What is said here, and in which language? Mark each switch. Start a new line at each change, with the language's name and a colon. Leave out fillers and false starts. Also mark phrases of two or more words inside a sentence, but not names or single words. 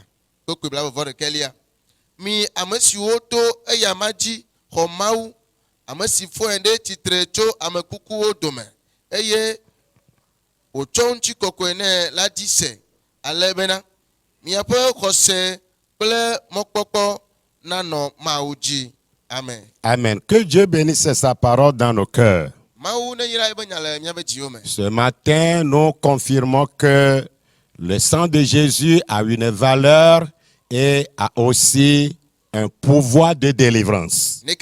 Ewe: Kpekpe bla vɔvɔ ɖekelia. Mi ame siwo to eya ma dzi xɔ Mawu, ame si fɔe ɖe tsitre tso ame kukuwo dome, eye wòtsɔ ŋutikɔkɔe nɛ la dzi se, ale bena miaƒe xɔse kple mɔkpɔkpɔ nanɔ Mawu dzi. Amen. Amen.
French: Que Dieu bénisse sa parole dans nos cœurs. Ce matin, nous confirmons que le sang de Jésus a une valeur et a aussi un pouvoir de délivrance.